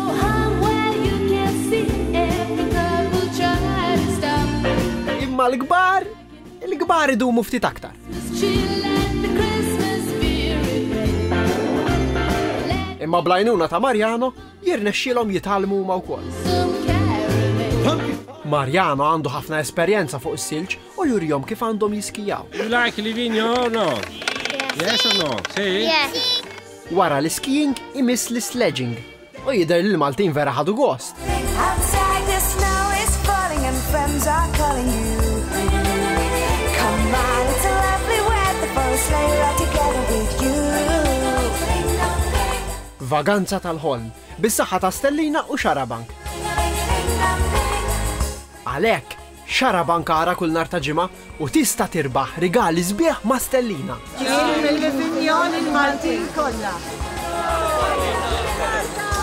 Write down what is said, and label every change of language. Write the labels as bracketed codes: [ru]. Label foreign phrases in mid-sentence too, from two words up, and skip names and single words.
[mt] Imma l-kbar, il-kbar idumu ftit aktar. Imma blajnuna ta' Mariano jirnexxielhom jitalmu huma wkoll. Mariano għandu ħafna esperjenza fuq is-silġ u jurihom kif għandhom jiskijaw. [en] You like Livigno or no? Yes or no? See? Yes. [mt] Wara l-skiing imiss l-sledging u jidher li l-Maltin vera ħadu gost. [en] Outside the snow is falling and friends are calling you. Come on, it's a lovely weather for a sleigh ride together with you. [mt] Vaganza tal-ħolm, bis-saħħa ta' Stellina u Xarabank. Għalhekk, Xarabank ara kull nhar ta' ġimgħa u tista' tirbaħ rigali sbieħ ma' Stellina. Jien mill-Livigno il-Maltin kollha.